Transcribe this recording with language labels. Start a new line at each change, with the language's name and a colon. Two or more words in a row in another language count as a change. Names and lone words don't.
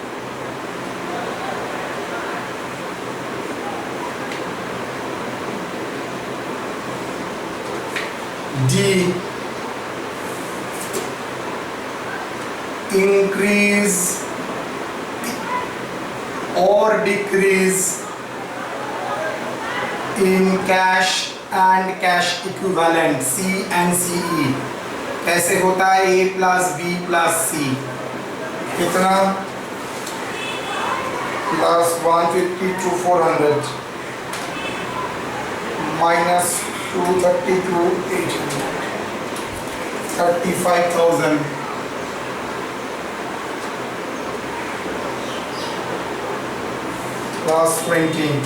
English: D increase or decrease in cash and cash equivalent C and CE
Hindi: कैसे होता है?
English: A plus B plus C कितना? plus 150 to 400 minus 232 800 35,000 plus 20